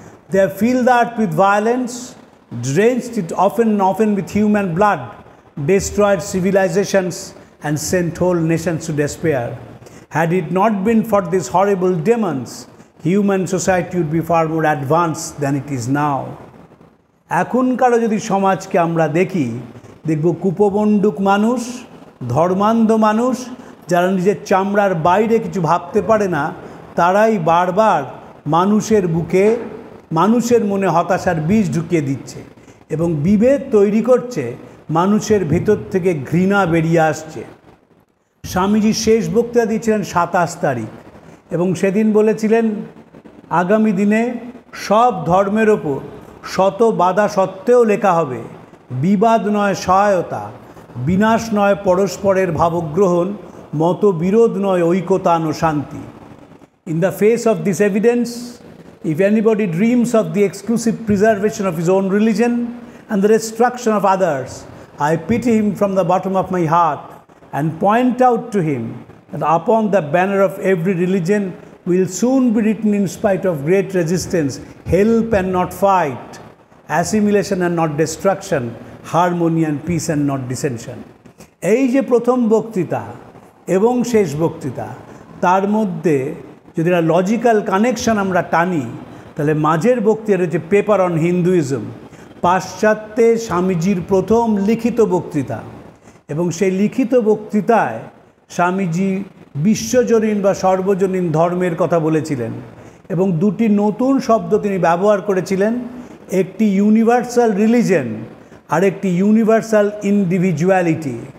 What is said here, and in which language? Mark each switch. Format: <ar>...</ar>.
<en>They have filled the earth with violence, drenched it often with human blood, destroyed civilizations and sent whole nations to despair. Had it not been for these horrible demons, human society would be far more advanced than it is now.</en> <bn>এখনকারও যদি সমাজকে আমরা দেখি, দেখব কুপবন্দুক মানুষ, ধর্মান্ধ মানুষ, যারা নিজের চামড়ার বাইরে কিছু ভাবতে পারে না, তারাই বারবার মানুষের বুকে, মানুষের মনে হতাশার বীজ ঢুকিয়ে দিচ্ছে এবং বিভেদ তৈরি করছে। মানুষের ভেতর থেকে ঘৃণা বেরিয়ে আসছে। স্বামীজি শেষ বক্তৃতা দিয়েছিলেন 27 তারিখ এবং সেদিন বলেছিলেন আগামী দিনে সব ধর্মের ওপর শত বাধা সত্ত্বেও লেখা হবে বিবাদ নয় সহায়তা, বিনাশ নয় পরস্পরের ভাবগ্রহণ, মতবিরোধ নয় ঐকতান ও শান্তি।</bn> <en>In the face of this evidence, if anybody dreams of the exclusive preservation of his own religion and the destruction of others, I pity him from the bottom of my heart and point out to him that upon the banner of every religion will soon be written, in spite of great resistance, help and not fight, assimilation and not destruction, harmony and peace and not dissension.</en> <bn>এই যে প্রথম বক্তৃতা এবং শেষ বক্তৃতা, তার মধ্যে যদি একটা লজিক্যাল কানেকশন আমরা টানি, তাহলে মাঝের বক্তৃতা রয়েছে পেপার অন হিন্দুইজম, পাশ্চাত্যে স্বামীজির প্রথম লিখিত বক্তৃতা। এবং সেই লিখিত বক্তৃতায় স্বামীজি বিশ্বজনীন বা সর্বজনীন ধর্মের কথা বলেছিলেন এবং দুটি নতুন শব্দ তিনি ব্যবহার করেছিলেন, একটি ইউনিভার্সাল রিলিজন আর একটি ইউনিভার্সাল ইন্ডিভিজুয়ালিটি।</bn>